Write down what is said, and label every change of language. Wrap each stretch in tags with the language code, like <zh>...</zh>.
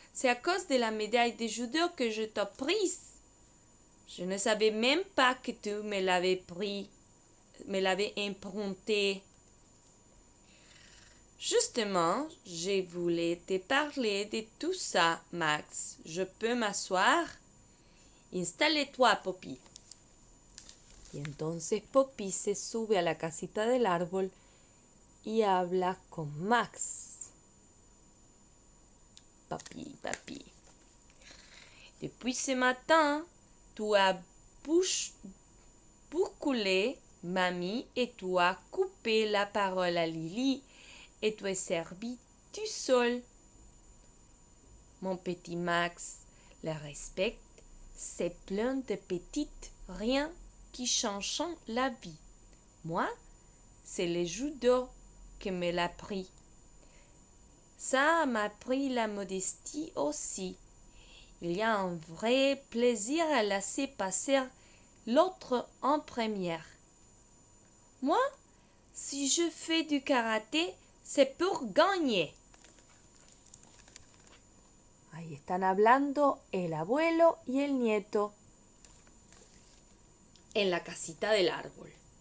<fr>C'est à cause de la médaille de judo que je t'ai prise. Je ne savais même pas que tu me l'avais emprunté. Justement, je voulais te parler de tout ça, Max. Je peux m'asseoir? Installe-toi, Poppy.</fr> <es>Y entonces Poppy se sube a la casita del árbol y habla con Max.</es> <fr>Papi. Depuis ce matin, tu as bousculé mamie et tu as coupé la parole à Lily et tu es servi tout seul. Mon petit Max, le respect, c'est plein de petites rien qui changent la vie. Moi, c'est le judo qui me l'a pris. Ça m'a pris la modestie aussi. Il y a un vrai plaisir à laisser passer l'autre en première. Moi, si je fais du karaté, c'est pour gagner.</fr> <es>Ahí están hablando el abuelo y el nieto en la casita del árbol.</es>